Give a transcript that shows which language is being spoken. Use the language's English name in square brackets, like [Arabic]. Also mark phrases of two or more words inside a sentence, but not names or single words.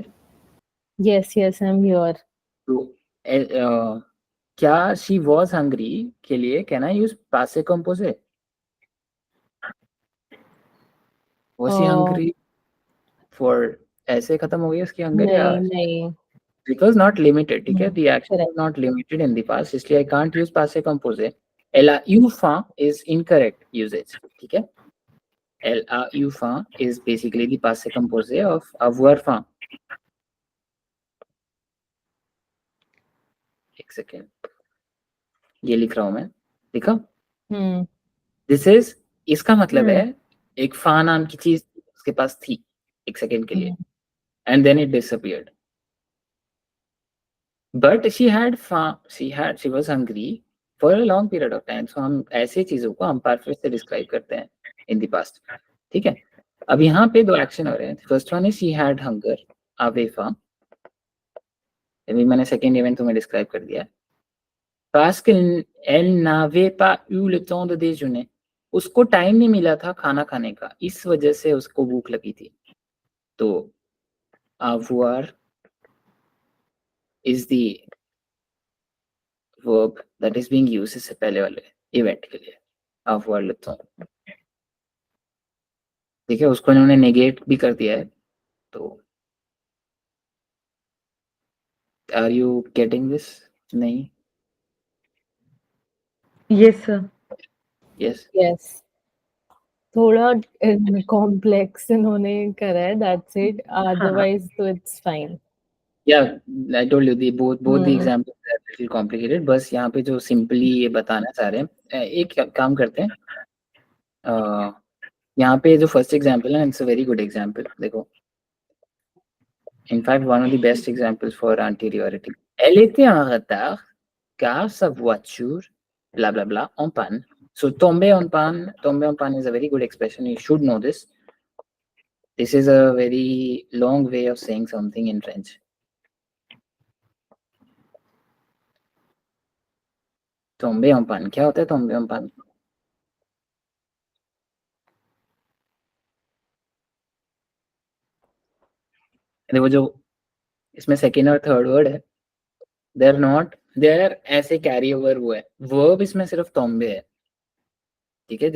[English] Yes, yes, I'm here. [Hindi] तो क्या [English] she was hungry [Hindi] के लिए [English] can I use [French] passé composé? [English] was she Uh, hungry for [Hindi] ऐसे खत्म हो गई उसकी हंगर, या नहीं, नहीं. [English] it was not limited, [Hindi] ठीक है. Hmm. [English] The action Correct. was not limited in the past, इसलिए I can't use [French] passé composé. eu fin [English] is incorrect usage, [Hindi] ठीक है. [French] eu fin [English] is basically the [French] passé composé [English] of [French] avoir faim. [Hindi] एक सेकेंड, ये लिख रहा हूँ मैं, लिखा. Hmm. [English] this is, [Hindi] इसका मतलब है एक फा नाम की चीज उसके पास थी एक सेकेंड के लिए [English] and then it disappeared. But she was hungry for a long period of time. [Hindi] सो हम ऐसी चीज़ों को हम परफेक्ट से डिस्क्राइब करते हैं [English] in the past, [Hindi] ठीक है। अब यहाँ पे दो एक्शन हो रहे हैं। [English] first one is she had hunger, [Hindi] अवेफा, अभी मैंने [English] second event [Hindi] तुम्हें डिस्क्राइब कर दिया है। [French] Parce qu'elle n'avait pas eu le temps de déjeuner, [Hindi] उसको टाइम नहीं मिला था खाना खाने का, इस वजह से उसको भूख लगी थी। [English] तो avoir is the verb that is being used [Hindi] इससे पहले वाले इवेंट के लिए, [French] avoir le temps। [Hindi] ठीक है, उसको इन्होंने नेगेट भी कर दिया है। [English] तो are you getting this? नहीं? Yes, sir. यस? Yes. [Hindi] थोड़ा कॉम्प्लेक्स इन्होंने करा है, [English] that's it, [Hindi] हाँ. [English] अदरवाइज तो it's fine. या I told you the both the हम्म। examples are little complicated. [Hindi] बस यहाँ पे जो सिंपली ये बताना चाह रहे हैं, एक काम करते हैं, यहाँ पे जो [English] first example [Hindi] है, [English] it's a very good example. [Hindi] देखो, [English] in fact one of the best examples for anteriority. [French] Elle était en retard car sa voiture blah blah blah en panne. [English] So [French] tomber en panne [English] is a very good expression, you should know this. This is a very long way of saying something in French. [French] tomber en panne, [Hindi] क्या होता है [French] tomber en panne? [Hindi] देखो, जो इसमें सेकेंड और [English] third word [Hindi] है, [English] they are [Hindi] ऐसे [English] carry over [Hindi] वो है, वर्ब इसमें सिर्फ tombe है, ठीक है।